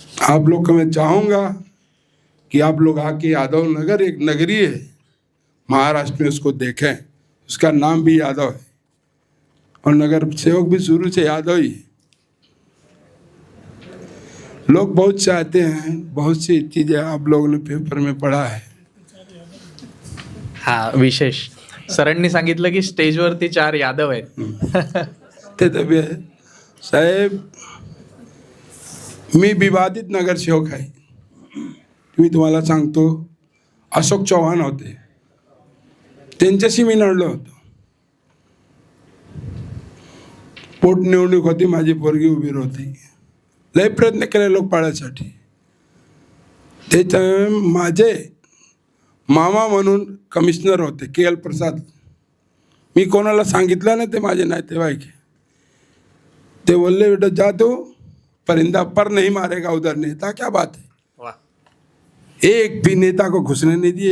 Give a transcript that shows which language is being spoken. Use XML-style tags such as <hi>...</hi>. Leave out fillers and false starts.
<hi>आप लोग को मैं चाहूँगा कि आप लोग आके यादव नगर एक नगरी है महाराष्ट्र में, उसको देखें। उसका नाम भी यादव है और नगर सेवक भी शुरू से यादव ही है। लोग बहुत चाहते हैं, बहुत सी चीज़ें आप लोगों ने पेपर में पढ़ा है।</hi> <mr>हा विशेष सरांनी सांगितलं की स्टेजवरती 4 यादव आहेत. ते तबे साहेब, मी विवादित नगरसेवक आहे. मी तुम्हाला सांगतो, अशोक चव्हाण होते, त्यांच्याशी मी लढलो होतो. पोटनिवडणूक होती, माझी पोरगी उभी होती. लय प्रयत्न केले लोक पाळायसाठी. त्याच्या माझे मामा म्हणून कमिशनर होते KL प्रसाद. मी कोणाला सांगितलं नाही, ते माझे नातेवाईक आहे. ते बोलले</mr> <hi>बेटा जा तो परिंदा पर नहीं मारेगा उधर नेता, क्या बात है। एक भी नेता को घुसने नहीं दिए।</hi>